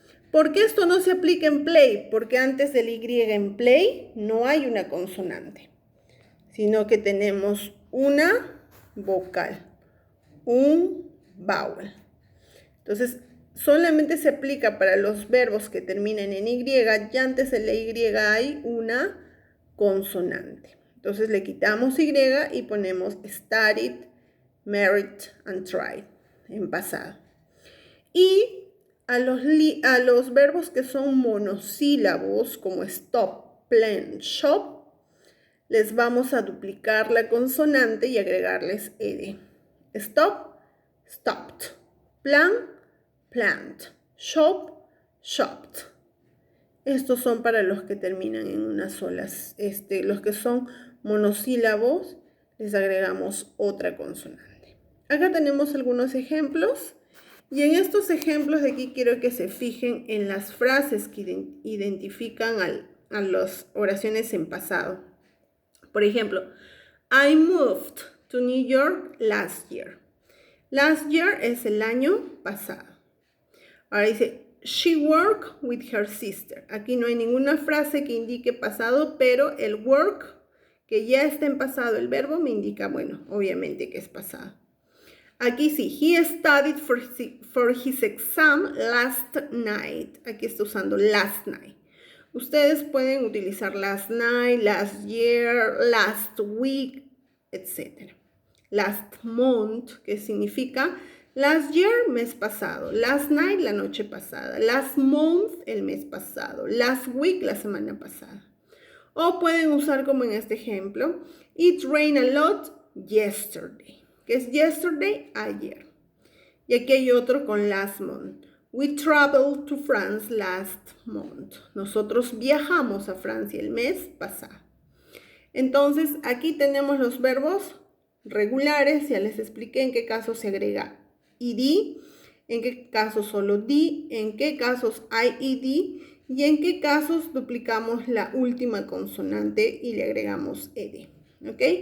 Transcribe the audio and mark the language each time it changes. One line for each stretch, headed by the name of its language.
Spanish: ¿Por qué esto no se aplica en play? Porque antes de la Y en play no hay una consonante, sino que tenemos una vocal, un vowel. Entonces, solamente se aplica para los verbos que terminan en Y y antes de la Y hay una consonante. Entonces le quitamos Y y ponemos studied, married and tried. en pasado. Y a los verbos que son monosílabos, como stop, plan, shop, les vamos a duplicar la consonante y agregarles ed.
English: Stop, stopped. Plan, planned. Shop, shopped.
Spanish: Estos son para los que terminan en unas solas. Los que son monosílabos, les agregamos otra consonante. Acá tenemos algunos ejemplos. Y en estos ejemplos de aquí quiero que se fijen en las frases que identifican a las oraciones en pasado. Por ejemplo,
English: I moved to New York last year.
Spanish: Last year es el año pasado. Ahora dice,
English: she worked with her sister.
Spanish: Aquí no hay ninguna frase que indique pasado, pero el work, que ya está en pasado, el verbo me indica, bueno, obviamente que es pasado. Aquí sí,
English: he studied for his exam last night.
Spanish: Aquí está usando last night. Ustedes pueden utilizar last night, last year, last week, etc. Last month, que significa last year, mes pasado. Last night, la noche pasada. Last month, el mes pasado. Last week, la semana pasada. O pueden usar como en este ejemplo,
English: it rained a lot yesterday.
Spanish: Que es yesterday, ayer. Y aquí hay otro con last month.
English: We traveled to France last month.
Spanish: Nosotros viajamos a Francia el mes pasado. Entonces, aquí tenemos los verbos regulares. Ya les expliqué en qué casos se agrega ed, en qué casos solo d, en qué casos hay ed y en qué casos duplicamos la última consonante y le agregamos ed. ¿Ok?